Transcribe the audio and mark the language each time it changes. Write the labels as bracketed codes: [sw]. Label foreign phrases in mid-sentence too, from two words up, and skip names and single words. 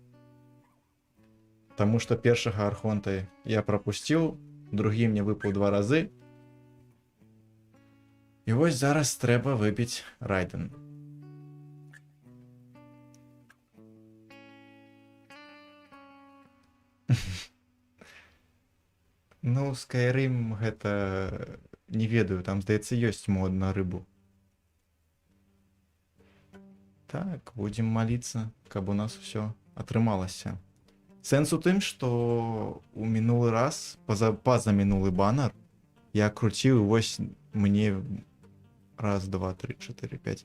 [uk] Тому що першого Архонта я пропустив, другий мені випав 2 рази. І ось зараз треба вибити Райден. [be] Ну, Skyrim гэта не ведаю, там, здаецца, ёсць мод на рыбу. Так, будзем маліцца, каб у нас усё атрымалася. Сэнс у тым, што у мінулы раз, пазамінулы банер, я круціў, і вось мне раз, два, три, чатыры, пять.